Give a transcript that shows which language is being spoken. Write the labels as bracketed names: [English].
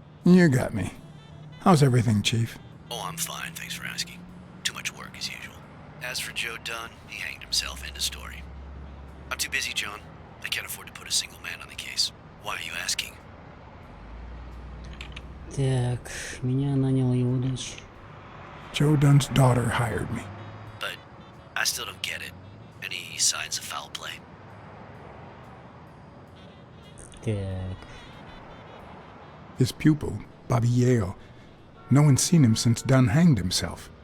[English] You got me. How's everything, Chief? Oh, I'm fine, thanks for asking. Too much work as usual. As for Joe Dunn, he hanged himself, end of story. I'm too busy, John. I can't afford to put a single man on the case. Why are you asking? [Russian] Так, меня наняла его дочь. [English] Joe Dunn's daughter hired me. But I still don't get it. Any signs of foul play? [Russian] Так. [English] His pupil, Bobby Yale. No one's seen him since Dunn hanged himself.